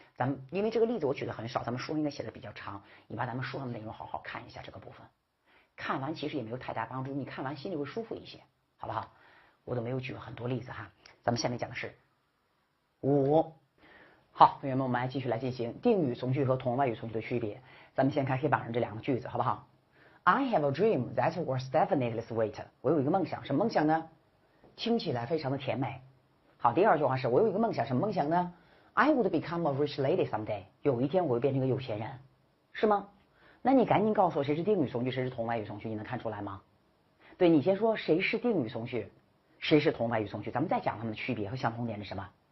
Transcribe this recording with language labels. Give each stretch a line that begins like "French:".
Chinese: 咱们因为这个例子我举的很少，咱们书应该写的比较长，你把咱们书上的内容好好看一下这个部分，看完其实也没有太大帮助，你看完心里会舒服一些，好不好？我都没有举很多例子哈，咱们下面讲的是5。好，同学们，我们来继续来进行定语从句和同外语从句的区别。咱们先看黑板上这2个句子，好不好？
English: I have a dream that was definitely sweet。
Chinese: 我有一个梦想，什么梦想呢？听起来非常的甜美。好，第2句话是我有一个梦想，什么梦想呢 ？
English: I would become a rich lady someday。
Chinese: 有一天我会变成一个有钱人，是吗？那你赶紧告诉我谁是定语从句，谁是同外语从句，你能看出来吗？对，你先说谁是定语从句，谁是同外语从句，咱们再讲它们的区别和相同点是什么。